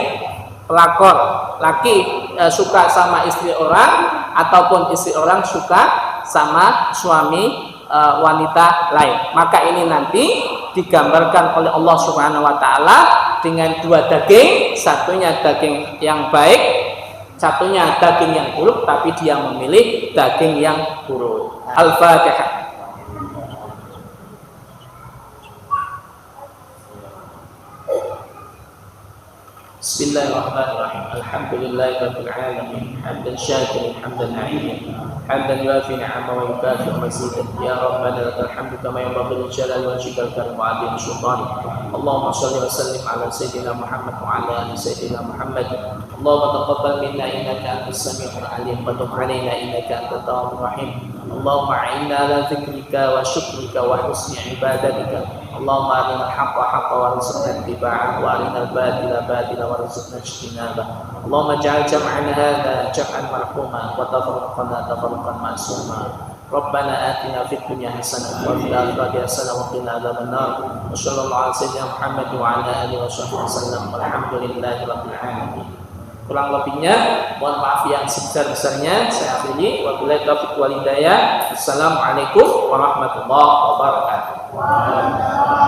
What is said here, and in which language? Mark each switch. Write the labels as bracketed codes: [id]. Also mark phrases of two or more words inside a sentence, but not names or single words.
[id] Pelakor laki suka sama istri orang, ataupun istri orang suka sama suami wanita lain. Maka ini nanti digambarkan oleh [ar] الله سبحانه وتعالى [id] dengan 2 daging, satunya daging yang baik, satunya daging yang buruk, tapi dia memilih daging yang buruk. [ar] Al-Fatihah. Bismillahirrahmanirrahim. الحمد لله رب العالمين. حمدا شاكرا، حمدا ناعم، حمدا يوافي نعمه ويكافئ مزيده. يا ربنا لك الحمد كما ينبغي لجلال وجهك الكريم وعظيم سلطانك. اللهم صل وسلم على سيدنا محمد وعلى آل سيدنا محمد. اللهم تقبل منا إنك أنت السميع العليم وتب علينا إنك أنت التواب الرحيم. اللهم أعنا على ذكرك وشكرك وحسن عبادتك. اللهم أرنا الحق حقا وارزقنا اتباعه وأرنا الباطل باطلا وارزقنا اجتنابه. اللهم اجعل جمعنا هذا جمعا مرحوما وتفرقنا تفرقا معصوما. ربنا آتنا في الدنيا حسنة وفي الآخرة حسنة وقنا عذاب النار. وصلى الله على سيدنا محمد وعلى آله وصحبه وسلم. والحمد لله رب العالمين. [id] Kurang lebihnya mohon maaf yang sebesar-besarnya. Saya akhiri, [ar] وبالله التوفيق والهداية. السلام عليكم ورحمة الله وبركاته.